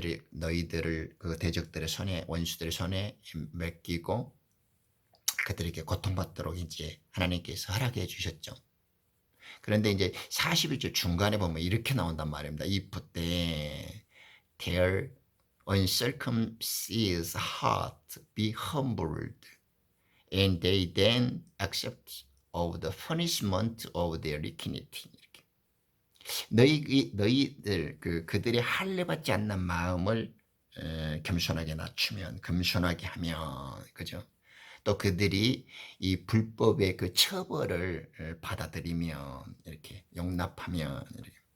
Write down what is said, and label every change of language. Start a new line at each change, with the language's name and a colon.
Korean: 너희들을 그 대적들의 손에, 원수들의 손에 맡기고 그들에게 고통받도록 이제 하나님께서 허락해 주셨죠. 그런데 이제 41절 중간에 보면 이렇게 나온단 말입니다.
English: If their uncircumcised heart be humbled, and they then accept of the punishment of their iniquity.
Korean: 너희들 그들의 할례 받지 않는 마음을 겸손하게 낮추면, 겸손하게 하면, 그죠? 또 그들이 이 불법의 그 처벌을 받아들이면, 이렇게 용납하면, 이렇게.